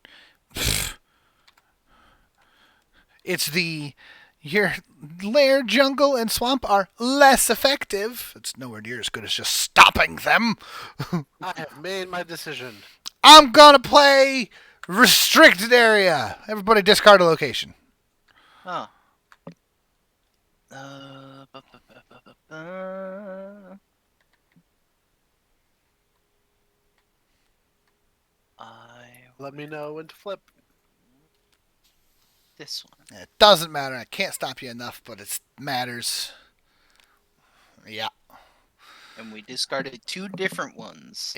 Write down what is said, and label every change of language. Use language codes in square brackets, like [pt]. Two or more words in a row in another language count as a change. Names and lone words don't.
[en] It's the... Your lair, jungle, and swamp are less effective. It's nowhere near as good as just stopping them. I have made my decision. I'm gonna play restricted area. Everybody discard a location. Oh. Ba, ba, ba, ba, ba, ba. Let me know when to flip. This one. It doesn't matter. I can't stop you enough, but it matters. Yeah. And we discarded 2 different ones.